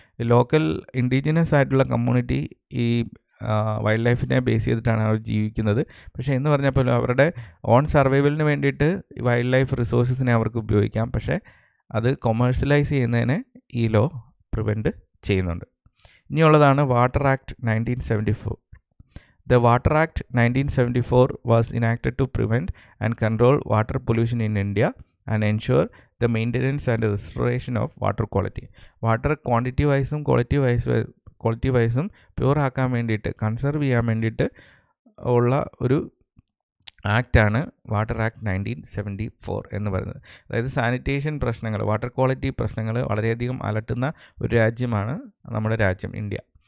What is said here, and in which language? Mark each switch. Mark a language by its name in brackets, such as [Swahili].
[Malayalam] Local indigenous ആയിട്ടുള്ള community ഈ wild ലൈഫിനെ ബേസ് ചെയ്തിട്ടാണ് അവർ ജീവിക്കുന്നത്. പക്ഷേ എന്ന് പറഞ്ഞപ്പോൾ അവരുടെ ഓൺ സർവൈവലിന് വേണ്ടിയിട്ട് വൈൽഡ് ലൈഫ് റിസോഴ്സസിനെ അവർക്ക് ഉപയോഗിക്കാം. പക്ഷേ അത് കൊമേഴ്ഷ്യലൈസ് ചെയ്യുന്നതിനെ ഈ ലോ പ്രിവെൻറ്റ് ചെയ്യുന്നുണ്ട്. ഇനിയുള്ളതാണ് water act 1974. [English] The Water Act 1974 was enacted to prevent and control water pollution in India and ensure the maintenance and restoration of water quality. [Malayalam] Water quantity വൈസും quality വൈസും pure ആക്കാൻ വേണ്ടിയിട്ട്, conserve ചെയ്യാൻ വേണ്ടിയിട്ട് ഉള്ള ഒരു ആക്റ്റാണ് water act 1974 എന്ന് പറയുന്നത്. അതായത് sanitation പ്രശ്നങ്ങൾ, വാട്ടർ ക്വാളിറ്റി പ്രശ്നങ്ങൾ വളരെയധികം അലട്ടുന്ന ഒരു രാജ്യമാണ് നമ്മുടെ രാജ്യം ഇന്ത്യ.